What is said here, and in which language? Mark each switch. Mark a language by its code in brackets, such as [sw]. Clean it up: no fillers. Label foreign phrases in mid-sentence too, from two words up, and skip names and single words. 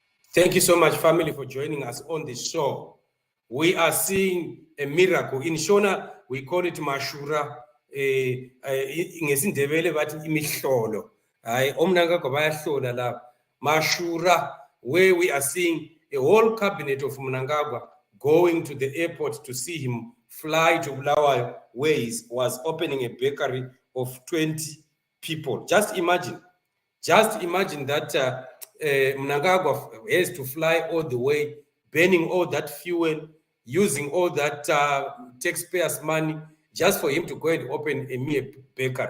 [en] Thank you so much, family, for joining us on the show. We are seeing a miracle. In Shona, we call it Mashura. [nd] Ngesindebele bathi imihlolo. Hayi omnangagwa bayahlola la. [en] Mashura, where we are seeing a whole cabinet of Mnangagwa going to the airport to see him fly to Bulawayo, where he was opening a bakery of 20 people. Just imagine that Mnangagwa has to fly all the way, burning all that fuel, using all that taxpayers' money just for him to go and open a mere bakery.